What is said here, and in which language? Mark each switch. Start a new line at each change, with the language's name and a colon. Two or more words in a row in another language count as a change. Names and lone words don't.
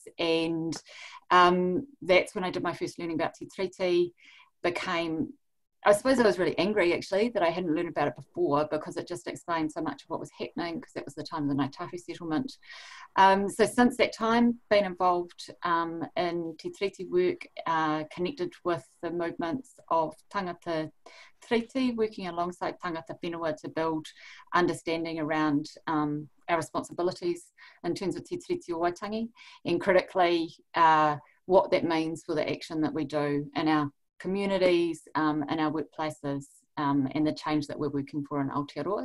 English: And that's when I did my first learning about Te Tiriti, became I suppose I was really angry actually that I hadn't learned about it before, because it just explained so much of what was happening, because that was the time of the Ngāi Tahu settlement. So since that time, been involved in Te Tiriti work, connected with the movements of
Māori: tangata Tiriti,
English: working alongside
Māori: tangata whenua
English: to build understanding around our responsibilities in terms of Te Tiriti o Waitangi, and critically what that means for the action that we do in our communities, in our workplaces, and the change that we're working for in Aotearoa.